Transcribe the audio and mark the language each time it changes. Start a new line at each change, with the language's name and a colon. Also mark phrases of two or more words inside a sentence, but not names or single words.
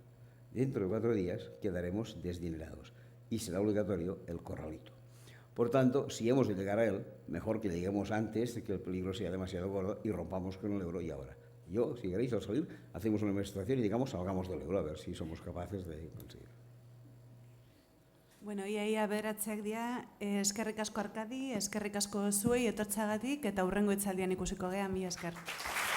Spanish: Dentro de 4 días quedaremos desdinerados y será obligatorio el corralito. Por tanto, si hemos de llegar a él, mejor que lleguemos antes de que el peligro sea demasiado gordo y rompamos con el euro y ahora. Yo, si queréis, al salir, hacemos una demostración y digamos, salgamos del euro, a ver si somos capaces de conseguirlo.
Basque: Bueno, ia aberatzeak dira, eskerrik asko Arkadi, eskerrik asko zuei etortzagatik eta hurrengo hitzaldian ikusiko gea, mila esker.